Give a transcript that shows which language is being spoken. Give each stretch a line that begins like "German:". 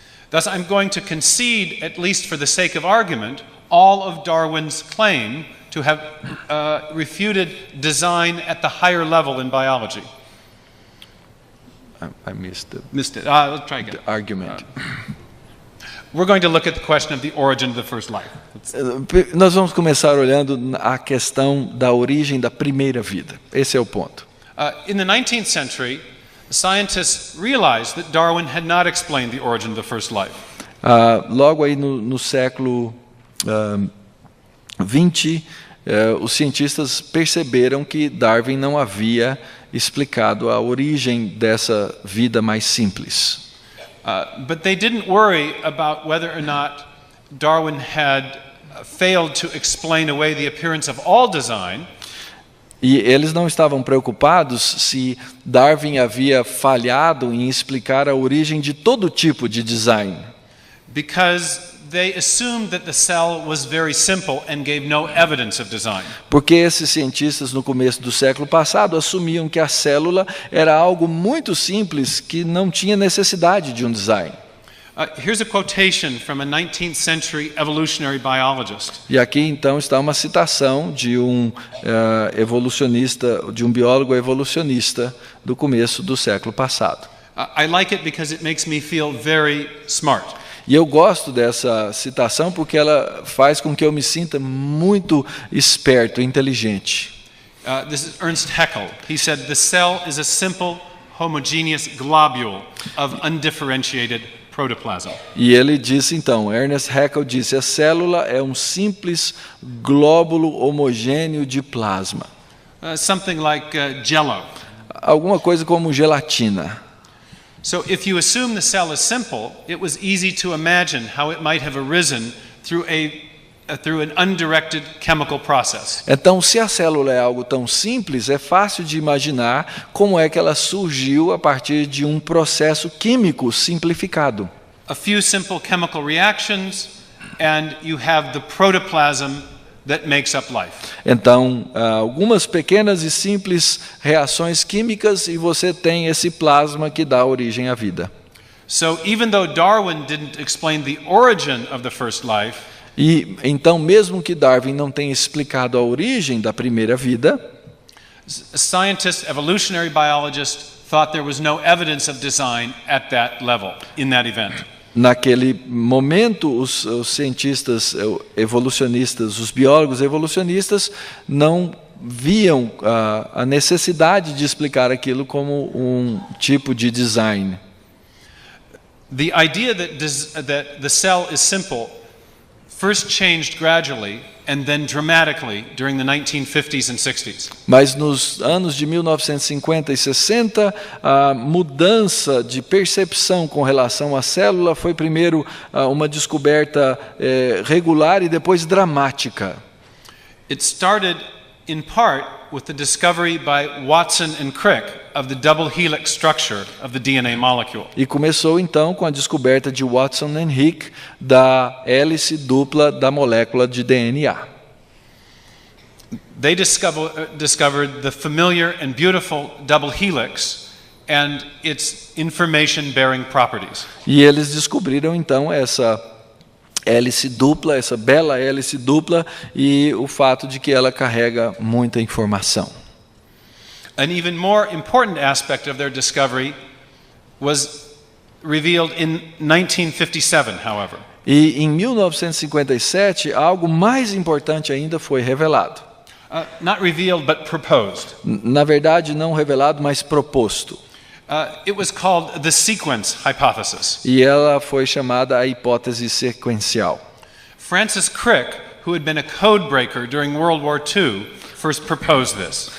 English: Thus, I'm going to concede, at least for the sake of argument, all of Darwin's claim to have refuted design at the higher level in biology. I missed Missed it. Let's try again. the argument. We're going to look at the question of the origin of the first life.
Portuguese: Nós vamos começar olhando a questão da origem da primeira vida. Esse é o ponto.
English: In the 19th century, scientists realized that Darwin had not explained the origin of the first life.
Portuguese: Logo aí no século 20, os cientistas perceberam que Darwin não havia explicado a origem dessa vida mais simples.
English: But they didn't worry about whether or not Darwin had failed to explain away the appearance of all design.
Portuguese: E eles não estavam preocupados se Darwin havia falhado em explicar a origem de todo tipo de design.
English: Because they assumed that the cell was very simple and gave no evidence of design.
Portuguese: Porque esses cientistas no começo do século passado assumiam que a célula era algo muito simples que não tinha necessidade de um design.
English: Here's a quotation from a 19th century evolutionary biologist.
Portuguese: E aqui então está uma citação de um evolucionista, de um biólogo evolucionista do começo do século passado.
English: I like it because it makes me feel very smart.
Portuguese: E eu gosto dessa citação porque ela faz com que eu me sinta muito esperto, inteligente.
English: This is Ernst Haeckel. He said, "The cell is a simple, homogeneous globule of undifferentiated protoplasm."
Portuguese: E ele disse então, Ernst Haeckel disse, a célula é um simples glóbulo homogêneo de plasma.
English: Something like jello.
Portuguese: Alguma coisa como gelatina.
English: So if you assume the cell is simple, it was easy to imagine how it might have arisen through an undirected chemical process.
Portuguese: Então, se a célula é algo tão simples, é fácil de imaginar como é que ela surgiu a partir de um processo químico simplificado.
English: A few simple chemical reactions and you have the protoplasm that makes up life.
Portuguese: Então, algumas pequenas e simples reações químicas e você tem esse plasma que dá origem à vida.
English: So even though Darwin didn't explain the origin of the first life,
Portuguese: e então, mesmo que Darwin não tenha explicado a origem da primeira vida,
English: scientists, evolutionary biologists thought there was no evidence of design at that level, in that event.
Portuguese: Naquele momento, os cientistas evolucionistas, os biólogos evolucionistas, não viam a necessidade de explicar aquilo como um tipo de design.
English: The idea that the cell is simple first changed gradually and then dramatically during the 1950s and 60s.
Portuguese: Mas nos anos de 1950 e 60, a mudança de percepção com relação à célula foi primeiro uma descoberta regular e depois dramática.
English: It started in part with the discovery by Watson and Crick of the double helix structure of the DNA molecule.
Portuguese: E começou então com a descoberta de Watson e Crick da hélice dupla da molécula de DNA.
English: They discovered the familiar and beautiful double helix and its information-bearing properties.
Portuguese: E eles descobriram então essa hélice dupla, essa bela hélice dupla e o fato de que ela carrega muita informação.
English: An even more important aspect of their discovery was revealed in 1957, however.
Portuguese: E em 1957, algo mais importante ainda foi revelado.
English: Not revealed, but proposed.
Portuguese: Na verdade, não revelado, mas proposto.
English: It was called the sequence hypothesis.
Portuguese: E ela foi chamada a hipótese sequencial.
English: Francis Crick, who had been a code breaker during World War II, first proposed this.